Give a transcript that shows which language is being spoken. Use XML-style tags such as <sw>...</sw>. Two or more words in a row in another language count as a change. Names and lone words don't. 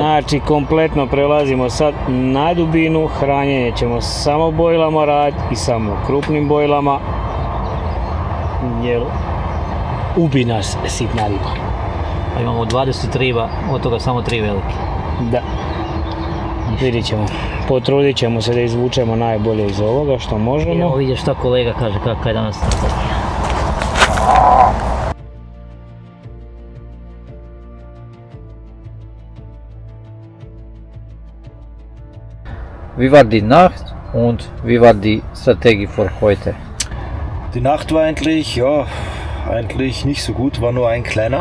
<hr>Znači kompletno prelazimo sad na dubinu, hranjenje ćemo samo bojlama raditi i samo krupnim bojlama, jer ubi nas sitna riba. A imamo 20 riba, od toga samo 3 velike. Da. Vidit ćemo. Potrudit ćemo se da izvučemo najbolje iz ovoga što možemo. Evo vidiš šta kolega kaže kakva je danas strategija.</hr> <de>Wie war die Nacht und wie war die Strategie für heute? Die Nacht war eigentlich nicht so gut, war nur ein kleiner.</de>